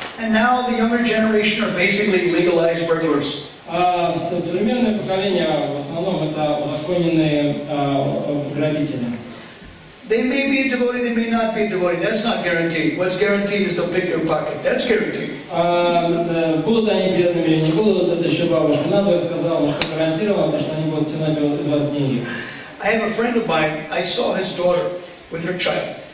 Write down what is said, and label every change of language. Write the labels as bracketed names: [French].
[English] And now the younger generation are basically legalized burglars. [Russian] А современное поколение в основном это узаконенные грабители. [English] They may be a devotee, they may not be a devotee. That's not guaranteed. What's guaranteed is they'll pick your pocket. That's guaranteed. [Russian] Будут они преданными или не будут, это еще бабушка надвое сказала, что гарантировано, то, что они будут тянуть из вас деньги. [English] I have a friend of mine, I saw his daughter with her child.